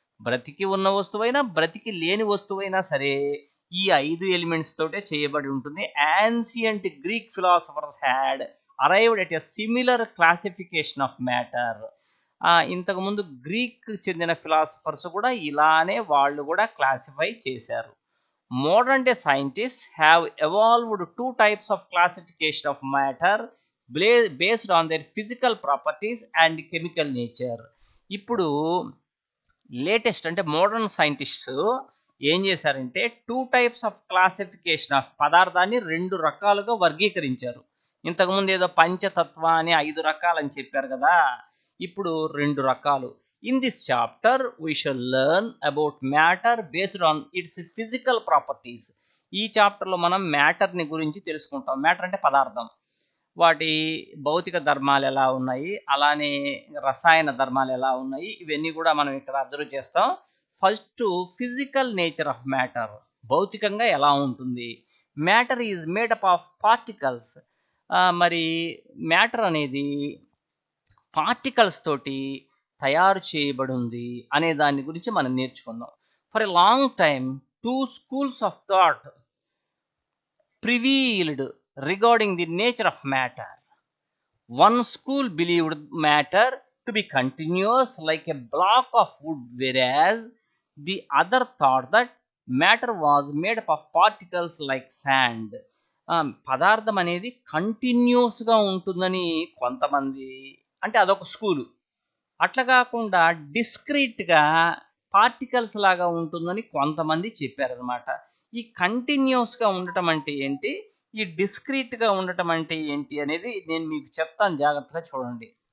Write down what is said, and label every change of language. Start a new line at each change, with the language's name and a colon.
Telugu: బ్రతికి ఉన్న వస్తువైనా బ్రతికి లేని వస్తువైనా సరే ఈ 5 ఎలిమెంట్స్ తోటే చేయబడి ఉంటుంది.
English: Ancient Greek philosophers had arrived at a similar classification of matter.
Telugu: ఇంతకుముందు గ్రీక్ చెందిన ఫిలాసఫర్స్ కూడా ఇలానే వాళ్ళు కూడా క్లాసిఫై చేశారు.
English: Modern day scientists have evolved two types of classification of matter based on their physical properties and chemical nature.
Telugu: ఇప్పుడు latest అంటే modern scientists ఏం చేశారంటే
English: two types of classification of
Telugu: పదార్థాన్ని రెండు రకాలుగా వర్గీకరించారు. ఇంతకుముందు ఏదో పంచతత్వ అని 5 రకాలని చెప్పారు కదా, ఇప్పుడు 2 రకాలు.
English: In this chapter we shall learn about matter based on its physical properties.
Telugu: ఈ చాప్టర్లో మనం మ్యాటర్ని గురించి తెలుసుకుంటాం. మ్యాటర్ అంటే పదార్థం, వాటి భౌతిక ధర్మాలు ఎలా ఉన్నాయి, అలానే రసాయన ధర్మాలు ఎలా ఉన్నాయి, ఇవన్నీ కూడా మనం ఇక్కడ అబ్జర్వ్ చేస్తాం.
English: first physical nature of matter,
Telugu: భౌతికంగా ఎలా ఉంటుంది.
English: Matter is made up of particles.
Telugu: మరి మ్యాటర్ అనేది పార్టికల్స్ తోటి తయారు చేయబడి ఉంది అనే దాని గురించి మనం నేర్చుకుందాం.
English: For a long time two schools of thought prevailed regarding the nature of matter. One school believed matter to be continuous like a block of wood, whereas the other thought that matter was made up of particles like sand.
Telugu: పదార్థం అనేది కంటిన్యూస్గా ఉంటుందని కొంతమంది, అంటే అదొక school. అట్లా కాకుండా డిస్క్రీట్గా particles లాగా ఉంటుందని కొంతమంది చెప్పారనమాట. ఈ కంటిన్యూస్గా ఉండటం అంటే ఏంటి, ఈ డిస్క్రీట్గా ఉండటం అంటే ఏంటి అనేది నేను మీకు చెప్తాను, జాగ్రత్తగా చూడండి.